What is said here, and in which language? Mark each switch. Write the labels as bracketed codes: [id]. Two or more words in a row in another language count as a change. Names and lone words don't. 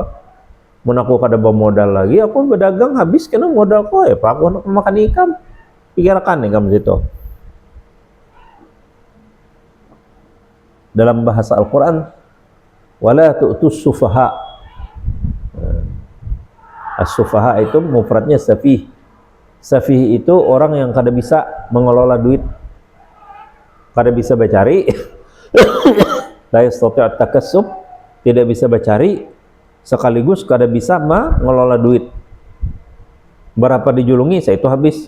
[bjn] Mun aku kada bawa modal lagi, aku berdagang habis kena modal ko pak aku makan ikan. Pikirkan ikan situ. Dalam bahasa Al-Qur'an, [ar] wala tu'tus sufaha. [bjn] As-sufaha itu mufradnya safih. Safih itu orang yang kada bisa mengelola duit, kada bisa bercari, [ar] la yastati' takassub, [bjn] tidak bisa bercari, sekaligus kada bisa mengelola duit. Berapa dijulungi, saya itu habis.